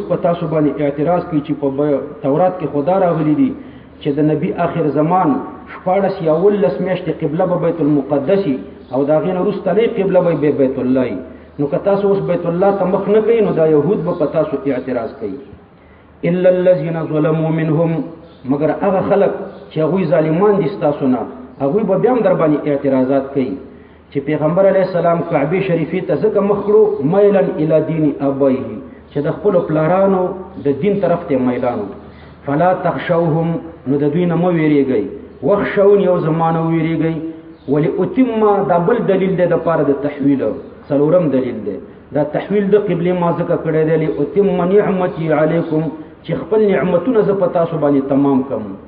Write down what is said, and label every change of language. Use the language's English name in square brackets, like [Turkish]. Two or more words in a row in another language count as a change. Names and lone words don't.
[Pashto] په تاسو باندې اعتراض کوي چې په تورات کې خدا راغلي دي چې د نبی آخر زمان 14 یا 19 میاشتې قبله به بیت المقدس او دا غینه وروسته قبله به بیت الله نو که تاسو اوس بیت الله ته مخ نه کوي نو دا يهود به تاسو اعتراض کوي [Arabic] الا الذين ظلموا منهم [Pashto] مگر هغه خلق چې هغه ظالمان دي تاسو نه هغه به بیا در باندې اعتراضات کوي چې پیغمبر [Arabic] علی السلام [Pashto] کعبه شریفه ته ځکه مخړو [Arabic] مایلن الی دین ابایه [Pashto] چې د خپل پلارانو د دین طرف ته میلانو [Arabic] فلا تخشوهم [Pashto] نو د دوی نه مو ویریږي وخشون یو زمانه ویریږي ولی اتم دا بل دلیل دی د پاره د تحویل څلورم دلیل دی دا تحویل د قبله ما ذکر کړی دی [Arabic] اتم نعمتي علیکم [Pashto] چې خپل نعمتونه ز پتا سو باندې تمام کوم